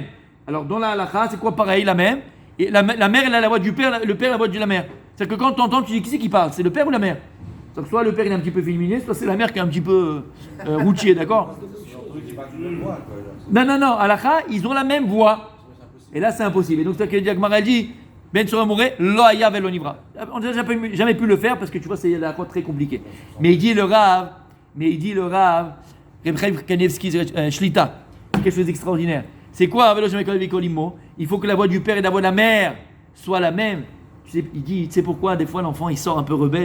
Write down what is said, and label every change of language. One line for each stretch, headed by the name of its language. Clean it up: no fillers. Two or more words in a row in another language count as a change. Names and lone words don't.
French: Alors dans la halakha, c'est quoi pareil, la même? Et la mère elle a la voix du père, le père a la voix de la mère. C'est-à-dire que quand tu entends, tu dis qui c'est qui parle? C'est le père ou la mère? Donc soit le père il est un petit peu féminisé, soit c'est la mère qui est un petit peu routier, d'accord? Non, halakha, ils ont la même voix. Et là c'est impossible. Et donc c'est ce que Diagmara dit,
Hebrew: בן סורר ומורה, לא היה ולא נברא.
French: On n'a jamais pu le faire parce que tu vois c'est la très compliqué. Mais il dit le Rav, Reb Chaim Kanevski Shlita, quelque chose d'extraordinaire. C'est quoi
Hebrew: ולא שמע קול וקול אמו?
French: Il faut que la voix du père et la voix de la mère soient la même. Il dit, tu sais pourquoi des fois l'enfant il sort un peu rebelle?